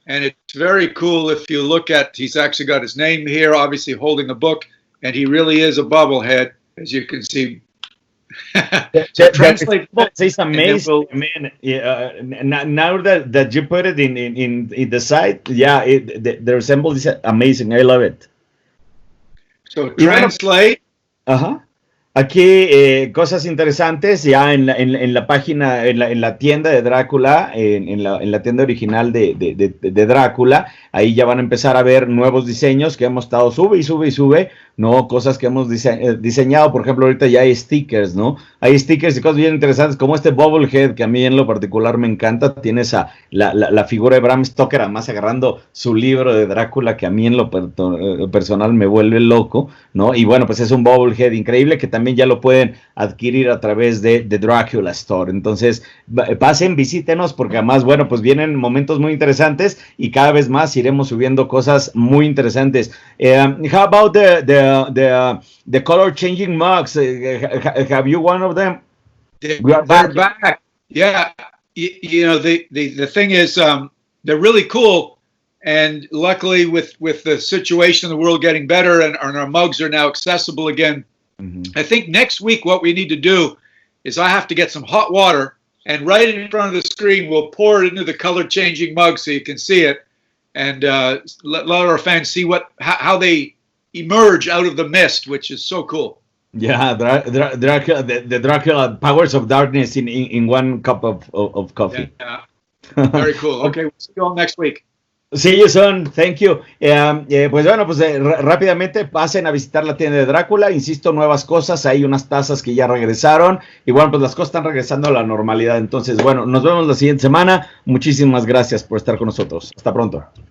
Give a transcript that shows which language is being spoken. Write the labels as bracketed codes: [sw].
[en] And it's very cool. If you look at, he's actually got his name here, obviously holding a book. And he really is a bobblehead, as you can see. So translate. It's amazing. I mean, now that you put it in the site, yeah, the resemblance is amazing. I love it. So translate. [es] Aquí cosas interesantes ya en la página, en la tienda de Drácula, en la tienda original de Drácula. Ahí ya van a empezar a ver nuevos diseños que hemos estado sube, ¿no? Cosas que hemos diseñado. Por ejemplo, ahorita ya hay stickers, ¿no? Hay stickers y cosas bien interesantes, como este bobblehead, que a mí en lo particular me encanta. Tiene la figura de Bram Stoker, además agarrando su libro de Drácula, que a mí en lo personal me vuelve loco, ¿no? Y bueno, pues es un bobblehead increíble que también ya lo pueden adquirir a través de Dracula Store. Entonces, pasen, visítenos, porque además, bueno, pues vienen momentos muy interesantes y cada vez más iremos subiendo cosas muy interesantes. [en] How about the color changing mugs? Have you one of them? They're back. Yeah. You know, the thing is, they're really cool. And luckily, with the situation in the world getting better, and our mugs are now accessible again, I think next week what we need to do is I have to get some hot water, and right in front of the screen we'll pour it into the color changing mug so you can see it, and let our fans see how they emerge out of the mist, which is so cool. Yeah, Dracula, the Dracula powers of darkness in one cup of coffee. Yeah. Very cool. Okay, we'll see you all next week. See you soon, thank you. [es] Pues bueno, pues rápidamente pasen a visitar la tienda de Drácula, insisto, nuevas cosas, hay unas tazas que ya regresaron, y bueno, pues las cosas están regresando a la normalidad, entonces bueno, nos vemos la siguiente semana, muchísimas gracias por estar con nosotros, hasta pronto.